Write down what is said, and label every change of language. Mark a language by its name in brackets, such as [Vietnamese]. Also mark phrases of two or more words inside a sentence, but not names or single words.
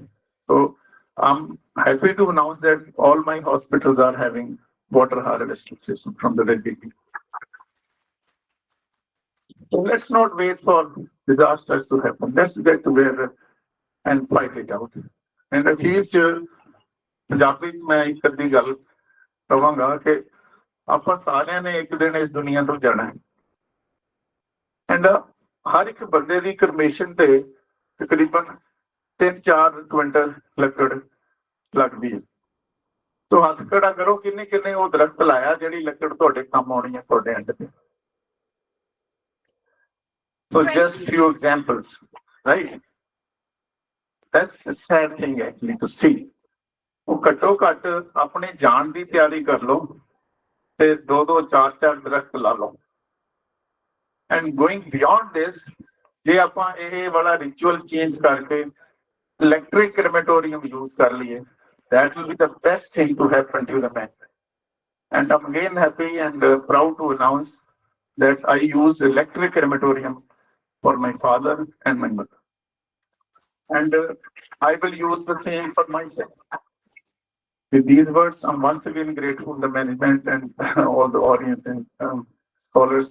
[English] So I'm happy to announce that all my hospitals are having water harvesting system from the very beginning. So let's not wait for disasters to happen. Let's get together and fight it out. [Punjabi] And ਅਖੀਰ ਚ ਪੰਜਾਬੀ ਚ ਮੈਂ ਇੱਕ ਅੱਧੀ ਗੱਲ ਕਹਾਂਗਾ ਕਿ ਆਪਾਂ ਸਾਰਿਆਂ ਨੇ ਇੱਕ ਦਿਨ ਇਸ ਦੁਨੀਆ ਤੋਂ ਜਾਣਾ ਹੈ। ਐਂਡ ਹਰ ਇੱਕ ਬੰਦੇ ਦੀ ਕਰਮੇਸ਼ਨ ਤੇ ਤਕਰੀਬਨ 3-4 ਕੁਇੰਟਲ ਲੱਕੜ ਲੱਗਦੀ ਹੈ। ਸੋ ਹੱਥ ਖੜਾ ਕਰੋ ਕਿੰਨੇ ਕਿੰਨੇ ਉਹ ਦਰਖਤ ਲਾਇਆ ਜਿਹੜੀ ਲੱਕੜ ਤੁਹਾਡੇ ਕੰਮ ਆਉਣੀ ਹੈ ਤੁਹਾਡੇ ਐਂਡ ਤੇ। [English] So just few examples, right? That's a sad thing actually to see. [Punjabi] ਉਹ ਘੱਟੋ ਘੱਟ ਆਪਣੇ ਜਾਣ ਦੀ ਤਿਆਰੀ ਕਰ ਲਓ ਤੇ 2-2, 4-4 ਦਰਖਤ ਲਾ ਲਓ। [English] And going beyond this, [Punjabi] ਜੇ ਆਪਾਂ ਇਹ ਵਾਲਾ [English] ritual change [Punjabi] ਕਰਕੇ [English] electric crematorium use [Punjabi] ਕਰ ਲਈਏ, [English] that will be the best thing to happen to the man. And I'm again happy and proud to announce that I used electric crematorium for my father and my mother. And I will use the same for myself. With these words, I'm once again grateful to the management and all the audience and scholars.